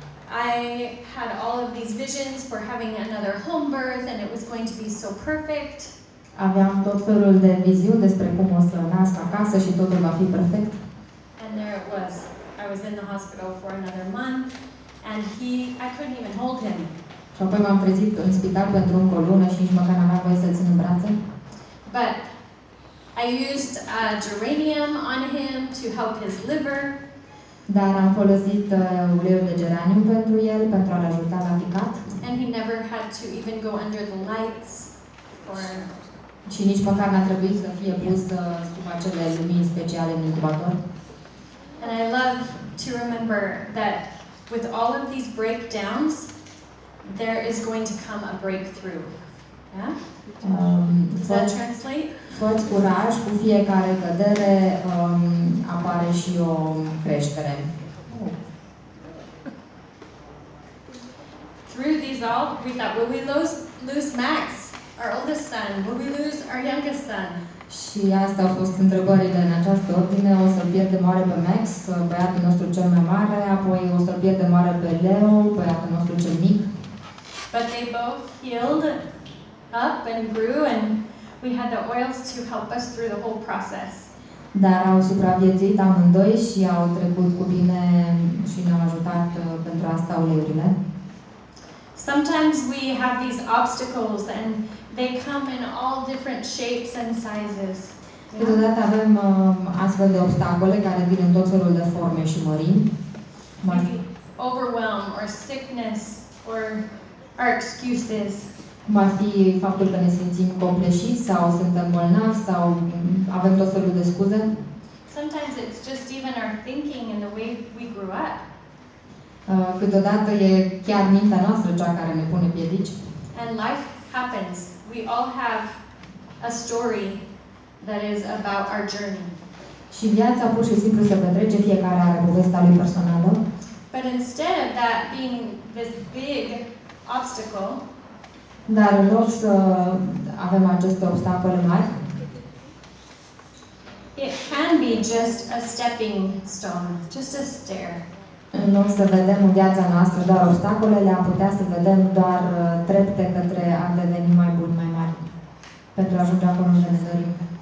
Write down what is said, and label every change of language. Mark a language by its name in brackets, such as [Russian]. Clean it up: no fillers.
[English] I had all of these visions for having another home birth, and it was going to be so perfect. [Romanian] Aveam tot felul de viziuni despre cum o să nasc acasă și totul va fi perfect. [English] And there it was. I was in the hospital for another month, and I couldn't even hold him. [Romanian] Și apoi m-am trezit în spital pentru încă o lună și nici măcar n-aveam voie să-l țin în brațe. [English] But I used geranium on him to help his liver. [Romanian] Dar am folosit uleiul de geranium pentru el, pentru a-l ajuta la ficat. [English] And he never had to even go under the lights or... [Romanian] Și nici măcar n-a trebuit să fie pus sub acele lumini speciale în incubator. [English] And I love to remember that with all of these breakdowns, there is going to come a breakthrough. Yeah? Does that translate? [Romanian] Fă-ți curaj, cu fiecare cădere apare și o creștere. [English] Through these all, we thought, will we lose Max, our oldest son? Will we lose our youngest son? [Romanian] Și astea au fost întrebările în această ordine. O să-l pierdem oare pe Max, băiatul nostru cel mai mare, apoi o să-l pierdem oare pe Leo, băiatul nostru cel mic. [English] But they both healed up and grew, and we had the oils to help us through the whole process. [Romanian] Dar au supraviețuit amândoi și au trecut cu bine și ne-au ajutat pentru asta uleiurile. [English] Sometimes we have these obstacles and they come in all different shapes and sizes. [Romanian] Câteodată avem astfel de obstacole care vin în tot felul de forme și mărimi. [English] Maybe overwhelm or sickness or our excuses. [Romanian] Cum ar fi faptul că ne simțim copleșiți sau suntem bolnavi sau avem tot felul de scuze. [English] Sometimes it's just even our thinking and the way we grew up. [Romanian] Câteodată e chiar mintea noastră cea care ne pune piedici. [English] And life happens. We all have a story that is about our journey. [Romanian] Și viața pur și simplu se petrece, fiecare are povestea lui personală. [English] But instead of that being this big obstacle, [Romanian] dar în loc să avem aceste obstacole mari, [English] it can be just a stepping stone, just a stair. [Romanian] În loc să vedem în viața noastră doar obstacolele, am putea să vedem doar trepte către a deveni mai buni, mai mari, pentru a ajunge acolo unde ne dorim.